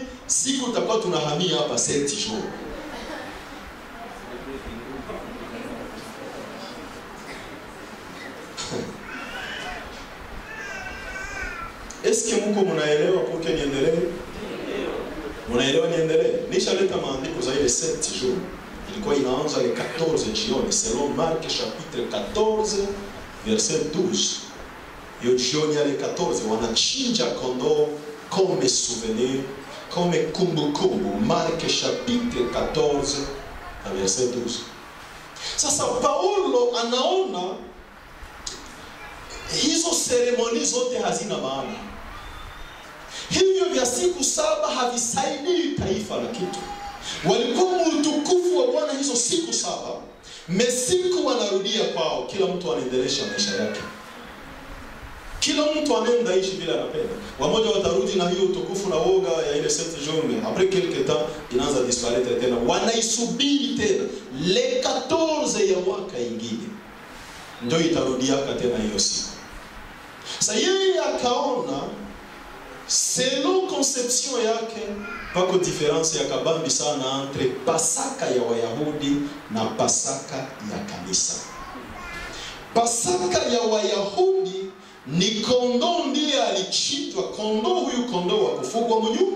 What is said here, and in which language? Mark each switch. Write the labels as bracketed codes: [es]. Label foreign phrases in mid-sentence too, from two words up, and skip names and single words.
[sw] Siku tutakuwa tunahamia hapa 7 jours. Eske mko mnaelewa poke niendelee? Mnaelewa niendelee? Nishaleta maandiko za ile 7 jours. Ilikuwa inaanza le 14 jioni [fr] selon Marc chapitre 14 verset 12. [sw] Yo jioni ya le 14 wanachinja kondoo [fr] comme souvenir, comme [sw] kumbukumbu. [fr] Marc chapitre 14 verset 12. [sw] Sasa Paulo anaona hizo seremoni zote hazina maana. Hivyo vya siku 7 havisaidii taifa la kitu. Walikuwa utukufu wa Bwana hizo siku 7. Mesiku wanarudia kwao, kila mtu anaendelesha maisha yake. Kila mtu anaenda ishi bila anapenda. Wamoja watarudi na hiyo utukufu na woga ya ile 7 jours. [fr] Après quelque temps [sw] inaanza disparaître tena. Wanaisubiri tena le 14 ya mwaka ingine, ndio itarudiaka tena hiyo siku. Sasa yeye akaona [fr] selon conception [sw] yake pako difference ya kabambi sana entre Pasaka ya Wayahudi na Pasaka ya kanisa. Pasaka ya Wayahudi ni kondoo ndiye alichinjwa, kondoo huyu kondoo wa kufugwa mnyumba.